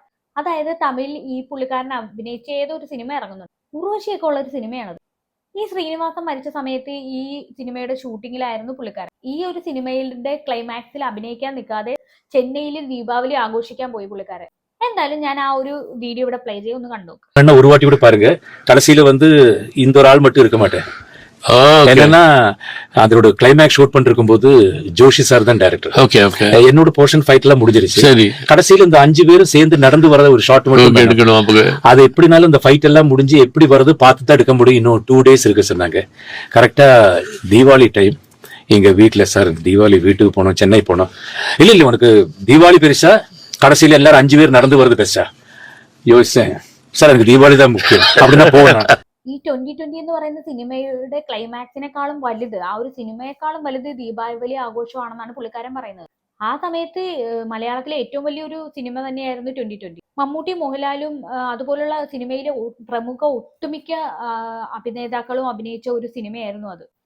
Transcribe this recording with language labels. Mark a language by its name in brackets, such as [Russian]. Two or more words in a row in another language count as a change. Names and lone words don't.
[Malayalam] അതായത് തമിഴിൽ ഈ പുള്ളിക്കാരൻ അഭിനയിച്ച ഏതൊരു സിനിമ ഇറങ്ങുന്നുണ്ട്, ഉർവശിയൊക്കെ ഉള്ള ഒരു സിനിമയാണത്. ഈ ശ്രീനിവാസൻ മരിച്ച സമയത്ത് ഈ സിനിമയുടെ ഷൂട്ടിങ്ങിലായിരുന്നു പുള്ളിക്കാരൻ. ഈ ഒരു സിനിമയുടെ ക്ലൈമാക്സിൽ അഭിനയിക്കാൻ നിൽക്കാതെ ചെന്നൈയിൽ ദീപാവലി ആഘോഷിക്കാൻ പോയി പുള്ളിക്കാരൻ. എന്തായാലും ഞാൻ ആ ഒരു വീഡിയോ ഇവിടെ പ്ലേ ചെയ്ത് ഒന്ന് കണ്ടു. [Tamil] ஒரு வாட்டி கூட பாருங்க, கடைசியில இந்த ஒரு ஆள் மட்டும் இருக்க மாட்டேன். என்னன்னா அதோட கிளைமேக்ஸ் ஷூட் பண்ணிருக்கும் போது ஜோஷி சார் தான் டைரக்டர். [English] OK OK. [Tamil] என்னோட போர்ஷன் ஃபைட் எல்லாம் முடிஞ்சிருச்சு. சரி. கடைசியில இந்த 5 பேரும் சேர்ந்து நடந்து வரத ஒரு ஷாட் மட்டும் எடுக்கணும். அது எப்படினாலும் இந்த ஃபைட் எல்லாம் முடிஞ்சு எப்படி வருது பார்த்து தான் எடுக்க முடியும். இன்னும் 2 days இருக்கு சொன்னாங்க. கரெக்டா தீபாவளி டைம் எங்க வீட்டுல சார் தீபாவளி வீட்டுக்கு போனோம், சென்னை போனோம். இல்ல உனக்கு தீபாவளி பெருசா கடைசியில எல்லாரும் 5 பேர் நடந்து வருது பெருசா யோசிச்சேன். சார் எனக்கு தீபாவளி தான் முக்கியம் அப்படின்னா போவேன். [Malayalam] ഈ 2020 എന്ന് പറയുന്ന സിനിമയുടെ ക്ലൈമാക്സിനെക്കാളും വലുത്, ആ ഒരു സിനിമയെക്കാളും വലുത് ദീപാവലി ആഘോഷമാണെന്നാണ് പുള്ളിക്കാരൻ പറയുന്നത്. ആ സമയത്ത് മലയാളത്തിലെ ഏറ്റവും വലിയൊരു സിനിമ തന്നെയായിരുന്നു 2020. മമ്മൂട്ടി, മോഹൻലാലും അതുപോലുള്ള സിനിമയിലെ പ്രമുഖ ഒട്ടുമിക്ക അഭിനേതാക്കളും അഭിനയിച്ച ഒരു സിനിമയായിരുന്നു അത്.